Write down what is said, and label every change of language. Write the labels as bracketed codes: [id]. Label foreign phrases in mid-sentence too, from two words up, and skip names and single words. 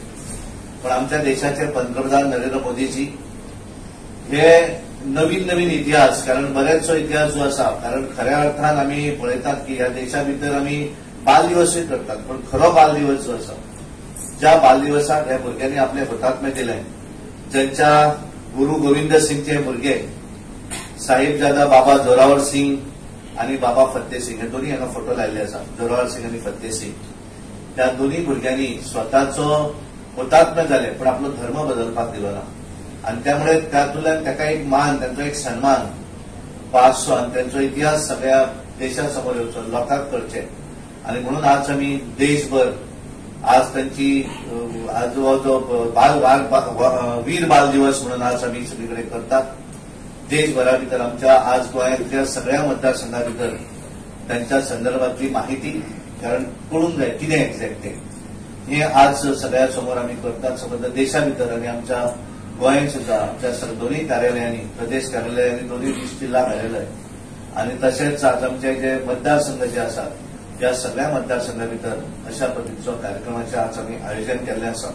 [kok] पण आमच्या देशाचे पंतप्रधान नरेंद्र मोदीजी हे नवीन नवीन इतिहास, कारण बरेचसो इतिहास जो आसा, कारण खऱ्या अर्थान आम्ही पळयतात की ह्या देशा भितर आम्ही बाल दिवसूय करतात, पण खरो बाल दिवस जो आसा, ज्या बाल दिवसाक ह्या भुरग्यांनी आपले हुतात्मे दिले, ज्यांच्या गुरु गोविंद सिंगचे भुरगे साहिबजादा बाबा जोरावर सिंग आणि बाबा फतेह सिंग हे दोन्ही हांगा फोटो लायल्ले आसा, जोरावर सिंग आणि फतेह सिंग. त्या दोन्ही भुरग्यांनी स्वताचो हुतात्मे जाले पण आपलो धर्म बदलपाक दिलो ना, आणि त्यामुळे त्यातून ताका एक मान, त्यांचा एक सन्मान पासचो आणि त्यांचा इतिहास सगळ्या देशासमोर येवचो, लोकांक करचे. आणि म्हणून आज आम्ही देशभर आज त्यांची आज जो वीर बाल दिवस म्हणून आज आम्ही सगळीकडे करतात. देशभरा भितर आमच्या आज गोंयांतल्या सगळ्या मतदारसंघा भितर त्यांच्या संदर्भातली माहिती, कारण कळून जाय कितें एक्झॅक्ट हे आज सगळ्या समोर आम्ही करतात. समजा देशा भितर आणि आमच्या गोंयांत सुद्धा आमच्या दोन्ही कार्यालयांनी, प्रदेश कार्यालयांनी, दोन्ही जिल्हा कार्यालय आणि तसेच आज आमचे जे मतदारसंघ जे आसात त्या सगळ्या मतदारसंघा भितर अशा पद्धतीचो कार्यक्रमाचे आज आम्ही आयोजन केल्ले आसा.